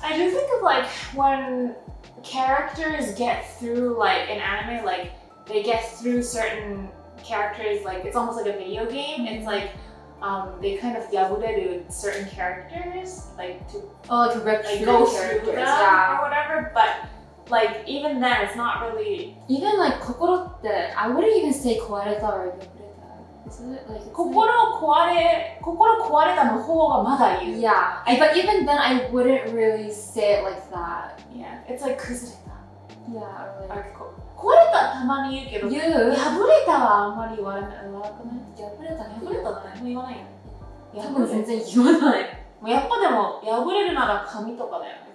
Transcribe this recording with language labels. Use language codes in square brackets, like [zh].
[en] I do think of like when characters get through like in anime, like they get through certain characters, like it's almost like a video game. It's like they kind of yabureru certain characters, like to rip like through go characters, through them or whatever. But like even then, it's not really. Even like kokoro, I wouldn't even say kowareta or yabureta. Is it like [ja] kokoro kowaretaの方がまだ言う. [en] Yeah, but even then, I wouldn't really say it like that. Yeah, it's like 崩れた. Yeah, or like [ja] 壊れたたまに言うけど、破れたはあんまり言わなくない？破れたって言わないよね。多分全然言わない。やっぱでも破れるなら髪とかだよね。